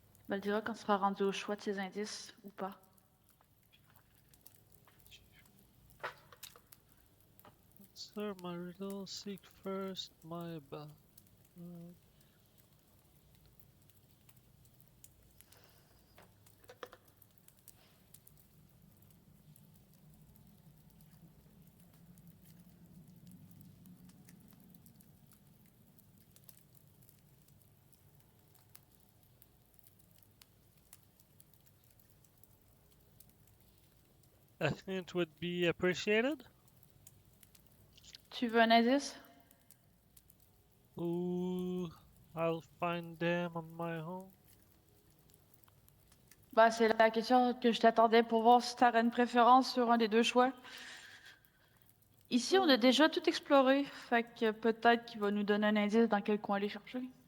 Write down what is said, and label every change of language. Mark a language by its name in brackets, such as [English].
[French] Ben, le dira quand on sera rendu au choix de ces indices ou pas. [English] Answer my riddle, seek first my bell. A hint would be appreciated. [French] Tu veux un indice? [English] Ooh, I'll find them on my own. [French] Bah, c'est la question que je t'attendais pour voir si t'aurais une préférence sur un des deux choix. Ici, on a déjà tout exploré, fait que peut-être qu'il va nous donner un indice dans quel coin aller chercher.